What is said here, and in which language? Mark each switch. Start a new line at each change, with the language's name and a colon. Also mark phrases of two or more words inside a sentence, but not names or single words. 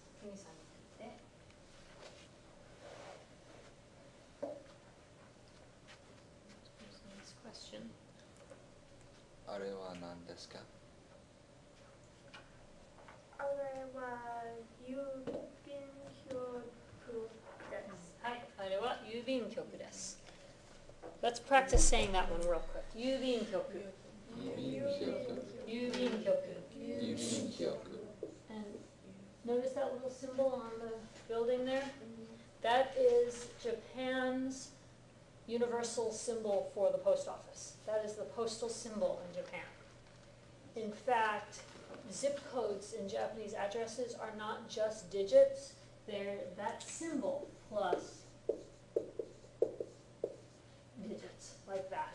Japanese: キミさんに聞いて。あれは何ですか？あれは郵便局です。はい、あれは郵便局です。
English: Let's practice saying that one real quick.
Japanese: 郵便局。郵便局。郵便局。
English: And notice that little symbol on the building there? That is Japan's universal symbol for the post office. That is the postal symbol in Japan. In fact, zip codes in Japanese addresses are not just digits, they're that symbol plus digits, like that.